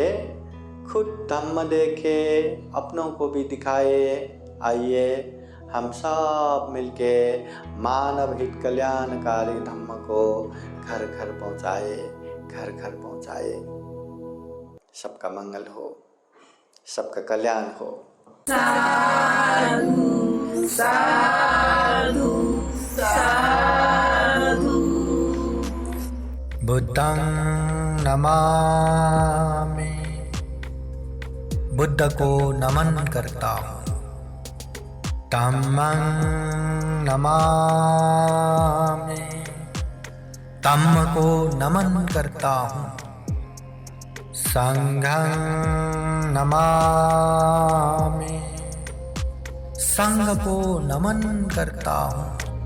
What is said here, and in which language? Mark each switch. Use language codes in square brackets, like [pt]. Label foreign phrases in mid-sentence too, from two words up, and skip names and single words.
[hi] खुद धम्म देखे, अपनों को भी दिखाए। आइए हम सब मिलके मानव हित कल्याणकारी धम्म को घर घर पहुँचाए, घर घर पहुँचाए। सबका मंगल हो, सबका कल्याण हो। [pi] साधु साधु साधु। बुद्धं नमामि, [hi] बुद्ध को नमन करता हूँ। [pi] धम्मं नमामि, [hi] धम्म को नमन करता हूँ। [pi] संघं नमामि, [hi] संघ को नमन करता हूँ।